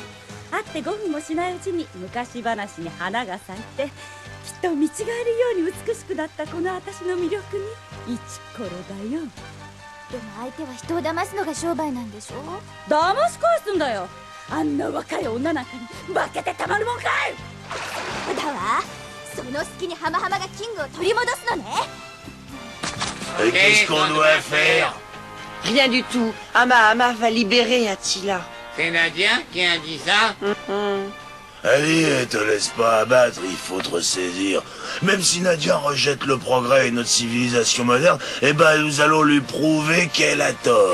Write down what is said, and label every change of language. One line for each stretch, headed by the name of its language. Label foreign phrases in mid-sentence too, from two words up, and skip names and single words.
Japanese: 会って5分もしないうちに昔話に花が咲いて、きっと見違えるように美しくなったこの私の魅力にイチコロだよ。でも相手は人を騙すのが商売なんでしょ？騙し返すんだよ。あんな若い女なんかに負けてたまるもんかい。そうだわ。その隙にハマハマがキングを取り戻すのね。
French: Qu'est-ce qu'on doit faire? Rien du tout. Hama Hama va libérer Attila. C'est Nadia qui a dit ça? Allez, te laisse pas abattre, il faut te ressaisir. Même si Nadia rejette le progrès et notre civilisation moderne, eh ben nous allons lui prouver qu'elle a tort.